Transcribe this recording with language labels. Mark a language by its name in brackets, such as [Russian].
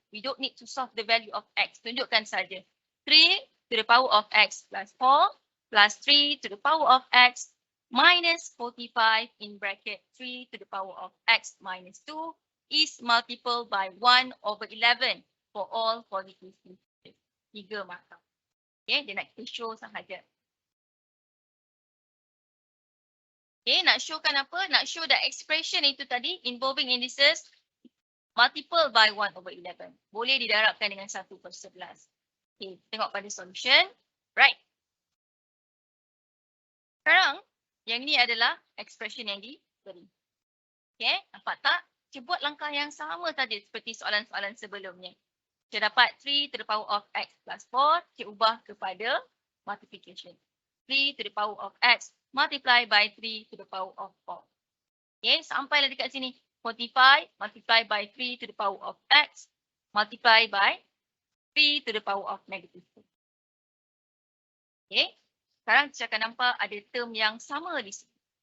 [English] We don't need to solve the value of x. [Malay] Tunjukkan saja. [English] 3 to the power of x plus 4 plus 3 to the power of x minus 45 in bracket 3 to the power of x minus 2 is multiple by 1 over 11 for all positive indices. [Malay] 3 markah. Okay, dia nak kita show sahaja. [English] Okay, [Malay] nak showkan apa? Nak [English] show that expression [Malay] itu tadi [English] involving indices multiple by 1 over 11. [Malay] Boleh didarabkan dengan 1/11. Okay, tengok pada solution. Right. Sekarang, yang ini adalah expression yang diberi. Okay, nampak tak? Kita buat langkah yang sama tadi seperti soalan-soalan sebelumnya. Kita dapat 3 to the power of x plus 4. Kita ubah kepada multiplication. [English] 3 to the power of x multiply by 3 to the power of 4. Okay, [Malay] sampailah dekat sini. [English] 45 multiplied by 3 to the power of x multiplied by 3 to the power of negative 2. Okay. [Malay] Sekarang kita akan nampak ada term yang sama di sini.